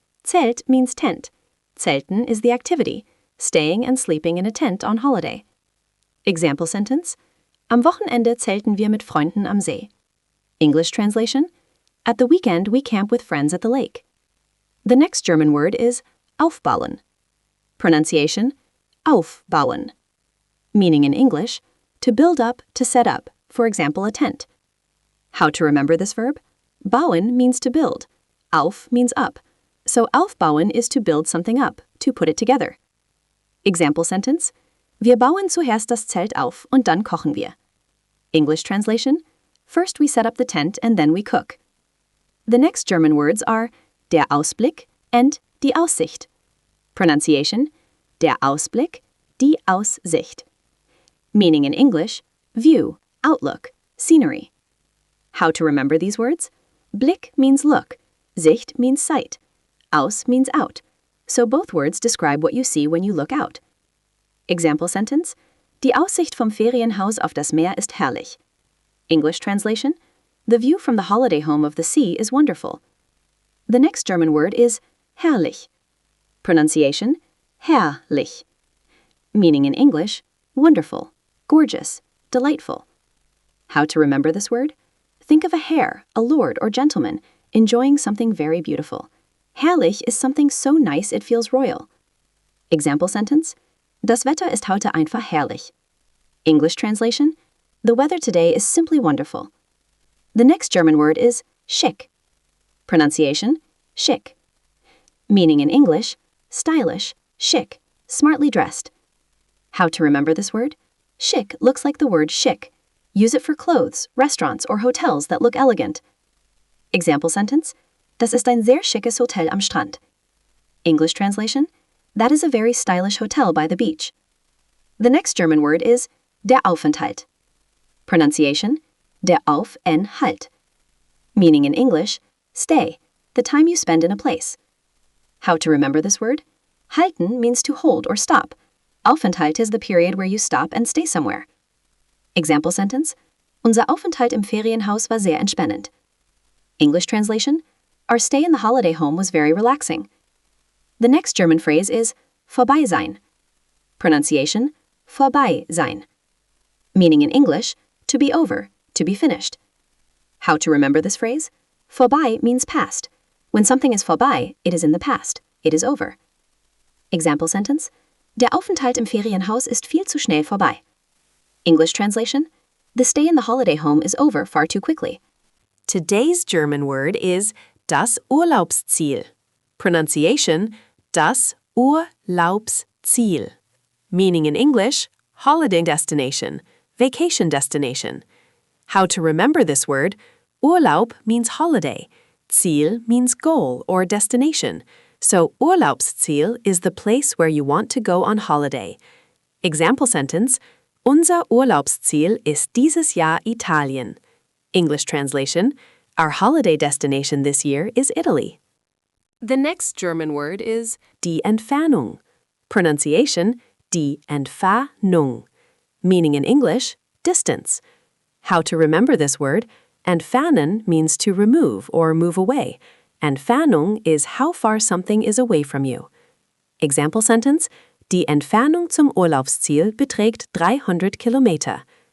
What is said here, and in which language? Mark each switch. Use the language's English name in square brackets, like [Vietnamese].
[English] Zelt means tent. Zelten is the activity, staying and sleeping in a tent on holiday. Example sentence: [German] Am Wochenende zelten wir mit Freunden am See. [English] English translation: At the weekend we camp with friends at the lake. The next German word is aufbauen. Pronunciation: aufbauen. Meaning in English, to build up, to set up, for example, a tent. How to remember this verb? Bauen means to build. Auf means up. So aufbauen is to build something up, to put it together. Example sentence: [German] Wir bauen zuerst das Zelt auf und dann kochen wir. [English] English translation: First we set up the tent and then we cook. The next German words are der Ausblick and die Aussicht. Pronunciation: Der Ausblick, die Aussicht. Meaning in English, view, outlook, scenery. How to remember these words? Blick means look, Sicht means sight, Aus means out, so both words describe what you see when you look out. Example sentence: [German] Die Aussicht vom Ferienhaus auf das Meer ist herrlich. [English] English translation: The view from the holiday home of the sea is wonderful. The next German word is herrlich. Pronunciation: herrlich. Meaning in English, wonderful, gorgeous, delightful. How to remember this word? Think of a hare, a lord or gentleman, enjoying something very beautiful. Herrlich is something so nice it feels royal. Example sentence: [German] Das Wetter ist heute einfach herrlich. [English] English translation: The weather today is simply wonderful. The next German word is schick. Pronunciation: schick. Meaning in English, stylish, chic, smartly dressed. How to remember this word? Chic looks like the word chic. Use it for clothes, restaurants, or hotels that look elegant. Example sentence: [German] Das ist ein sehr schickes Hotel am Strand. [English] English translation: That is a very stylish hotel by the beach. The next German word is der Aufenthalt. Pronunciation: der Aufenthalt. Meaning in English, stay, the time you spend in a place. How to remember this word? Halten means to hold or stop. Aufenthalt is the period where you stop and stay somewhere. Example sentence: [German] Unser Aufenthalt im Ferienhaus war sehr entspannend. [English] English translation: Our stay in the holiday home was very relaxing. The next German phrase is vorbei sein. Pronunciation: vorbei sein. Meaning in English, to be over, to be finished. How to remember this phrase? Vorbei means past. When something is vorbei, it is in the past. It is over. Example sentence: [German] Der Aufenthalt im Ferienhaus ist viel zu schnell vorbei. [English] English translation: The stay in the holiday home is over far too quickly. Today's German word is das Urlaubsziel. Pronunciation: das Urlaubsziel. Meaning in English, holiday destination, vacation destination. How to remember this word: Urlaub means holiday. Ziel means goal or destination. So Urlaubsziel is the place where you want to go on holiday. Example sentence: [German] Unser Urlaubsziel ist dieses Jahr Italien. [English] English translation: Our holiday destination this year is Italy. The next German word is die Entfernung. Pronunciation: die Entfernung. Meaning in English: distance. How to remember this word: Entfernen means to remove or move away. Entfernung is how far something is away from you. Example sentence: [German] Die Entfernung zum Urlaubsziel beträgt 300 Kilometer.